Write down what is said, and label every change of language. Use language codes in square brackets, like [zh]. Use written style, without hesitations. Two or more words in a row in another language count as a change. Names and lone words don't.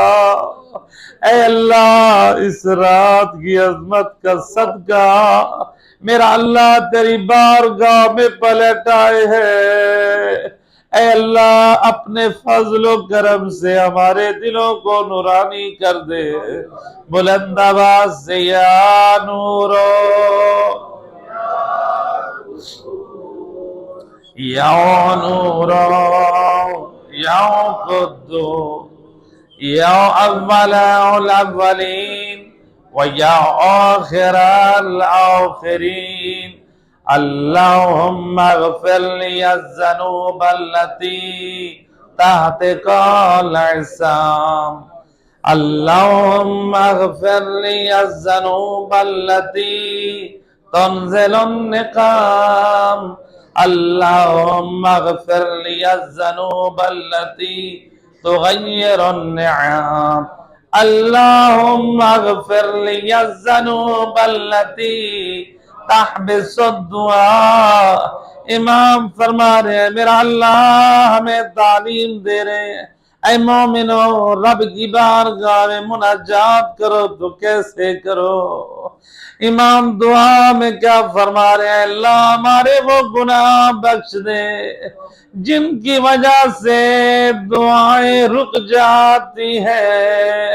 [ur] اے اللہ اس رات کی عظمت کا صدقہ میرا اللہ تیری بارگاہ میں پلٹ آئے ہیں، اے اللہ اپنے فضل و کرم سے ہمارے دلوں کو نورانی کر دے۔ بلند آواز سے [ar] یا نورو یا نورو یا قدوس یا اول الاولین ویا آخر الآخرین اللہم اغفر لی الذنوب التي تحتک العصام اللہم اغفر لی الذنوب التي تنزل النقام اللہم اغفر لی الذنوب التي تغیر النعام اللہم اغفر لی الذنوب التي تحبس الدعاء۔ [ur] امام فرما رہے ہیں میرا اللہ ہمیں تعلیم دے رہے ہیں، اے مومنو رب کی بارگاہ میں مناجات کرو تو کیسے کرو؟ امام دعا میں کیا فرما رہے ہیں؟ اللہ ہمارے وہ گناہ بخش دے جن کی وجہ سے دعائیں رک جاتی ہے۔